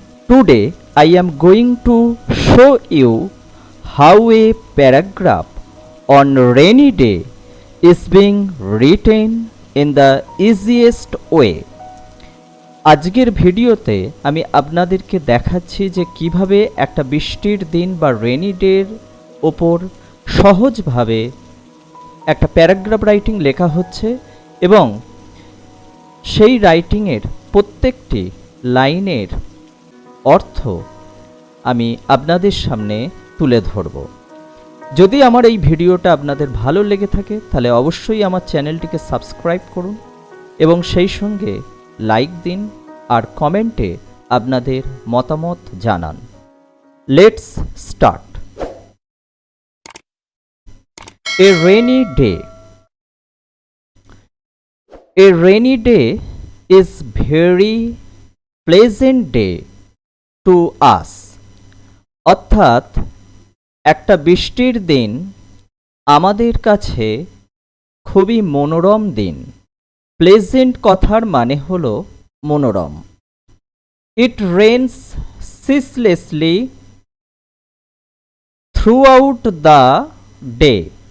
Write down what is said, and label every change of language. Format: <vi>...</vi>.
<en>Today I am going to show you how a paragraph on rainy day is being written in the easiest way.</en> <bn>আজকের ভিডিওতে আমি আপনাদেরকে দেখাচ্ছি যে কিভাবে একটা বৃষ্টির দিন বা রেনি ডের ওপর সহজভাবে একটা প্যারাগ্রাফ রাইটিং লেখা হচ্ছে এবং সেই রাইটিংয়ের প্রত্যেকটি লাইনের অর্থ আমি আপনাদের সামনে তুলে ধরব। যদি আমার এই ভিডিওটা আপনাদের ভালো লেগে থাকে তাহলে অবশ্যই আমার চ্যানেলটিকে সাবস্ক্রাইব করুন এবং সেই সঙ্গে লাইক দিন আর কমেন্টে আপনাদের মতামত জানান।</bn> <en>Let's start. A rainy day. A rainy day is very pleasant day to us.</en> <bn>অর্থাৎ একটা বৃষ্টির দিন আমাদের কাছে খুবই মনোরম দিন। প্লেজেন্ট কথার মানে হলো মনোরম।</bn> <en>It rains ceaselessly throughout the day.</en>